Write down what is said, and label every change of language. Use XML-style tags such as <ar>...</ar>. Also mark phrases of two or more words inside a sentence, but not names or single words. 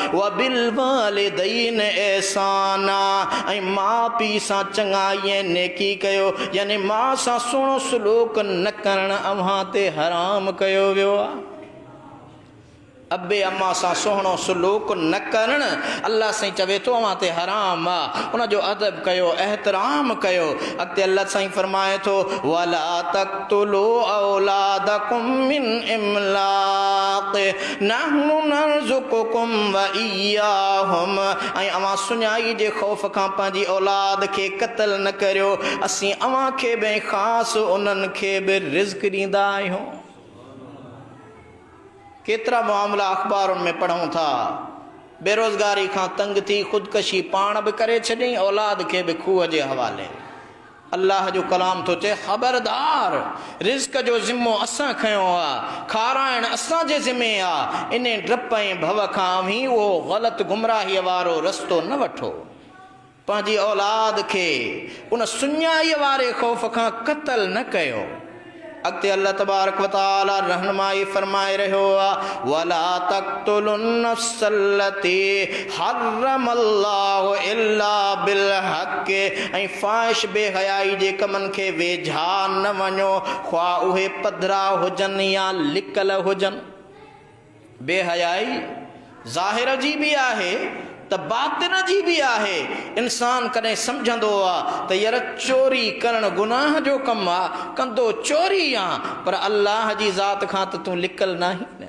<ar>وبالوالدين إحسانا,</ar> <sd>ऐं माउ पीउ सां चङाई ऐं नेकी कयो, यानी माउ सां सुहिणो सलूक न करणु अव्हां ते हराम कयो वियो आहे। अबे अम्मा सां सुहिणो सलूक न करणु अल्लाह साईं चवे थो अव्हां ते हराम आहे। उनजो अदब कयो, एहतराम कयो। अॻिते अल्लाह साईं फरमाए थो</sd> <ar>ولا تقتلوا أولادكم من إملاق نحن نرزقكم وإياهم,</ar> <sd>ऐं अव्हां सुञाई जे ख़ौफ़ खां पंहिंजी औलाद खे क़त्ल न करियो, असीं अव्हां खे बि ख़ासि उन्हनि खे बि रिज़्क़ ॾींदा आहियूं। केतिरा मामला अख़बारुनि में पढ़ूं था, बेरोज़गारी खां तंग थी ख़ुदकशी पाण बि करे छॾियईं, औलाद खे बि खूह जे हवाले। अल्लाह जो कलाम थो चए ख़बरदार, रिज़्क़ जो ज़िम्मो असां खयो आहे, खाराइण असांजे ज़िम्मे आहे। इन डप ऐं भव खां ई उहो ग़लति गुमराहीअ वारो रस्तो न वठो। पंहिंजी औलाद खे उन सुञाईअ वारे ख़ौफ़ खां क़त्ल न कयो। अॻिते</sd> <ar>الله تبارك وتعالى</ar> <sd>रहनुमाई फरमाए रहियो आहे</sd> <ar>ولا تقتلوا النفس التي حرم الله إلا بالحق,</ar> <sd>ऐं फ़ाहिश बेहयाई जे कमनि खे वेझा न वञो, ख़्वा उहे पधरा हुजनि या लिकल हुजनि। बेहयाई ज़ाहिर जी बि आहे त बातिन जी बि आहे। इंसान कॾहिं सम्झंदो आहे त यार चोरी करणु गुनाह जो कमु आहे, कंदो चोरी आहे, पर अल्लाह जी ज़ात खां त तूं लिकल न आहीं न।</sd>